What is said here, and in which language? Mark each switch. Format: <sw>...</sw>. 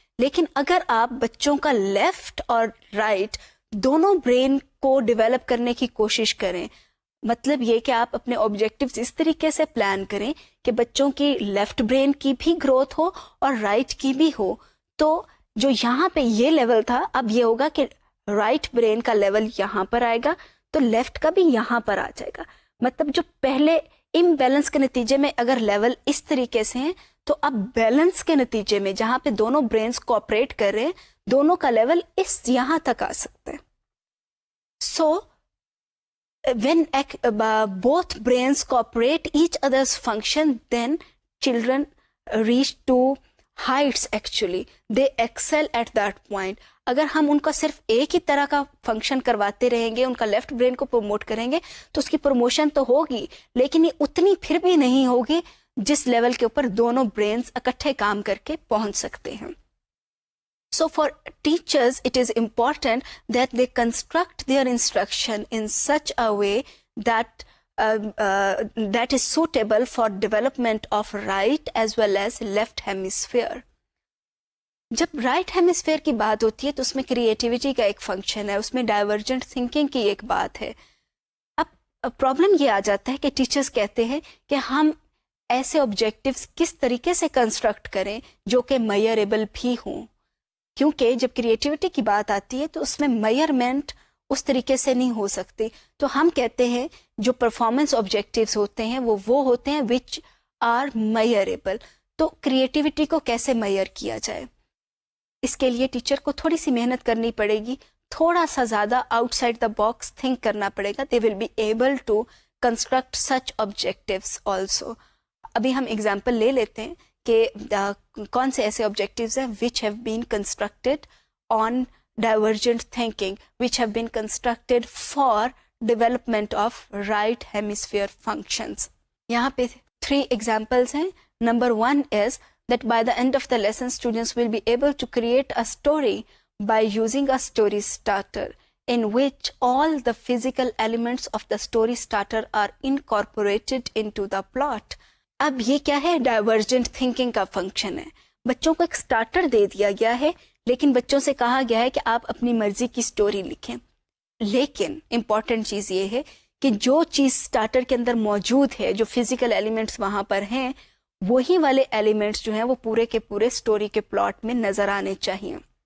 <ur>لیکن اگر آپ بچوں کا لیفٹ اور رائٹ دونوں برین کو ڈیولپ کرنے کی کوشش کریں, مطلب یہ کہ آپ اپنے آبجیکٹیوز اس طریقے سے پلان کریں کہ بچوں کی لیفٹ برین کی بھی گروتھ ہو اور رائٹ کی بھی ہو, تو جو یہاں پہ یہ لیول تھا اب یہ ہوگا کہ رائٹ برین کا لیول یہاں پر آئے گا تو لیفٹ کا بھی یہاں پر آ جائے گا. مطلب جو پہلے امبیلنس کے نتیجے میں اگر لیول اس طریقے سے ہیں تو اب بیلنس کے نتیجے میں جہاں پہ دونوں برینز کوآپریٹ کر رہے ہیں دونوں کا لیول اس یہاں تک آ سکتا ہے.</ur> <en>So when both brains cooperate each other's function, then children reach to heights. Actually they excel at that point.</en> <ur>اگر ہم ان کا صرف ایک ہی طرح کا فنکشن کرواتے رہیں گے, ان کا لیفٹ برین کو پروموٹ کریں گے تو اس کی پروموشن تو ہوگی لیکن یہ اتنی پھر بھی نہیں ہوگی جس لیول کے اوپر دونوں برینز اکٹھے کام کر کے پہنچ سکتے ہیں.</ur> <en>So for teachers, it is important that they construct their instruction in such a way that that is suitable for development of right as well as left hemisphere.</en> <ur>جب رائٹ ہیمیسفیئر کی بات ہوتی ہے تو اس میں کریٹیوٹی کا ایک function ہے, اس میں ڈائیورجنٹ تھنکنگ کی ایک بات ہے. اب پرابلم یہ آ جاتا ہے کہ ٹیچرز کہتے ہیں کہ ہم ایسے آبجیکٹیوز کس طریقے سے کنسٹرکٹ کریں جو کہ میئریبل بھی ہوں، کیونکہ جب کریٹیوٹی کی بات آتی ہے تو اس میں میئرمنٹ اس طریقے سے نہیں ہو سکتی. تو ہم کہتے ہیں جو پرفارمنس آبجیکٹیوز ہوتے ہیں وہ ہوتے ہیں</ur> <en>Which are measurable.</en> <ur>تو کریٹیوٹی کو کیسے میئر کیا جائے؟ اس کے لیے ٹیچر کو تھوڑی سی محنت کرنی پڑے گی، تھوڑا سا زیادہ</ur> <en>outside the box think</en> <ur>کرنا پڑے گا.</ur> <en>They will be able to construct such objectives also.</en> <ur>ابھی ہم اگزامپل لے لیتے ہیں کہ کون سے ایسے آبجیکٹیوز ہیں</ur> <en>Which have been constructed on divergent thinking, which have been constructed for development of right hemisphere functions.</en> <ur>یہاں پہ 3 ایگزامپلس ہیں.</ur> <en>Number 1 is that by the end of the lesson students will be able to create a story by using a story starter in which all the physical elements of the story starter are incorporated into the plot.</en> <ur>اب یہ کیا ہے؟ Divergent thinking کا function ہے. بچوں کو ایک starter دے دیا گیا ہے لیکن بچوں سے کہا گیا ہے کہ آپ اپنی مرضی کی سٹوری لکھیں. لیکن امپورٹنٹ چیز یہ ہے کہ جو چیز سٹارٹر کے اندر موجود ہے، جو فزیکل ایلیمنٹس وہاں پر ہیں، وہی والے ایلیمنٹس جو ہیں وہ پورے کے پورے سٹوری کے پلاٹ میں نظر آنے چاہیے.</ur>